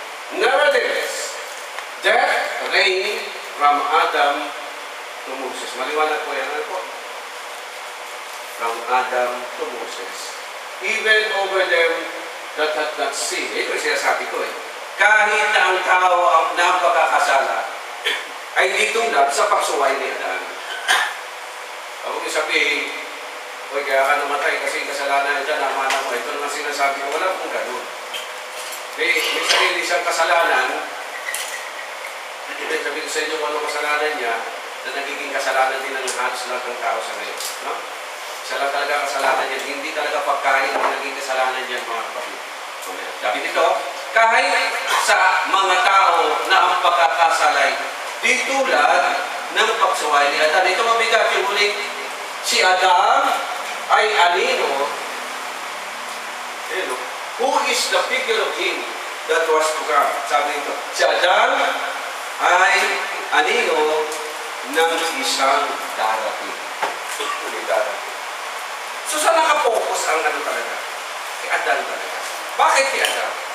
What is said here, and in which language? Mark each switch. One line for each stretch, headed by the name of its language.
English: Nevertheless, death reigned from Adam to Moses.
Filipino: Maliwanag po yan. Ano po?
English: From Adam to Moses. Even over them that had not sinned.
Filipino: Ito yung sinasabi ko eh. Kahit na ang tao ang napakakasala, ay ditulad sa pagsuway ni Adan. Huwag yung sabihin, huwag kaya ka namatay kasi yung kasalanan dyan, namana mo. Ito naman sinasabi ko, wala pong ganun. May sarili siyang kasalanan, hindi sabihin ko sa inyo kung ano kasalanan niya, na nagiging kasalanan din ng halos lahat ng tao sa ngayon. No? Isa lang talaga kasalanan niya, hindi talaga pagkain ang naging kasalanan niya mga kapatid. Sabi dito, kahit sa mga tao na ang pagkakasalay, di tulad ng pagsuway ni Adan. Ito mabigat yung ulit. Si Adam ay anino.
English: Who is the figure of him that was to come?
Filipino: Sabi nito, si Adan ay anino ng isang darating. So saan nakapokus ang ano talaga? Kay Adan talaga. Bakit kay Adan?